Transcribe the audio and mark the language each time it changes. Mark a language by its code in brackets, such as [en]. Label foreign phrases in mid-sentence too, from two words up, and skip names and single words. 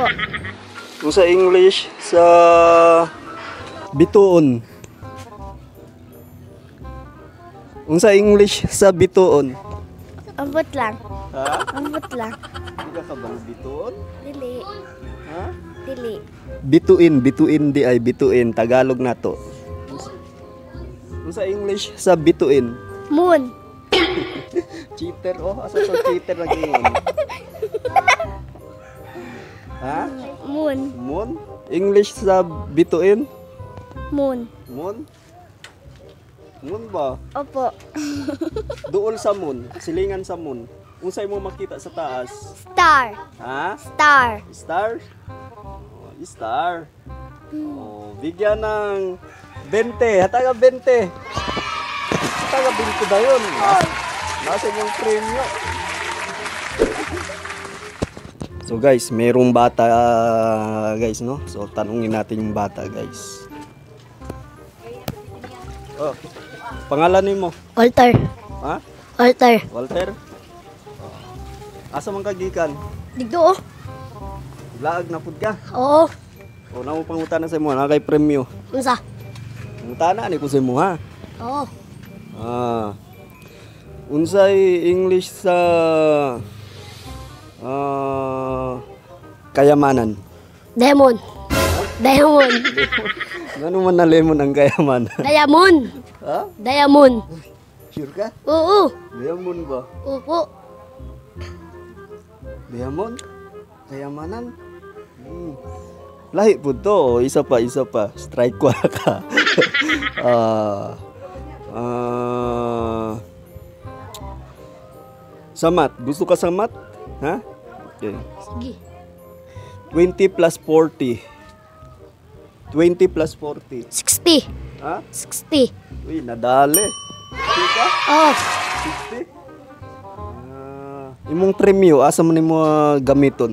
[ceb] Kung sa English, sa bituon. Kung sa English, sa bituon. Ambot lang. Ha? Ambot lang. [tl] Hindi ka bang bituon? [ceb] Dili. Ha? Dili. Bituin di ay bituin. Tagalog na to. Kung sa English, sa bituin. Moon. Cheater, oh. Asa to cheater lagi yun? Ha? Moon. Moon? English sa bituin? Moon. Moon? Moon ba? Opo. Duol sa moon. Silingan sa moon. Unsay mo makita sa taas? Star. Ha? Star. Star? Oh, star. Oh, [tl] bigyan ng [ceb] 20. Hataga 20. Hataga 20 ba yun? Nasa yung premyo. [tl] So guys, merong bata guys, no? So tanungin natin yung bata guys. Oh, pangalan mo? Walter. Ha? Walter. Walter? [ceb] Asa man kagikan? Digdo. Laag na pud ka. Oo. O na mo pangutana sa imo na kay premyo. Unsa? Pangutana ni ko sa imo ha. Oo. Unsay English sa kayamanan? Diamond. Diamond. Ano man na lemon ang kayamanan? Diamond. Ha? Diamond. Sure ka? Oo. Diamond ba? Opo. Diamond? Kayamanan? Lahi po to. Isa pa. Strike ko ka. Sa math. Gusto ka sa math? Ha? Okay. Sige. 20 plus 40. 20 plus 40. 60. Ha? 60. Uy, nadali. Sika? Oo. 60? Imong premyo, asa mo nimo gamiton?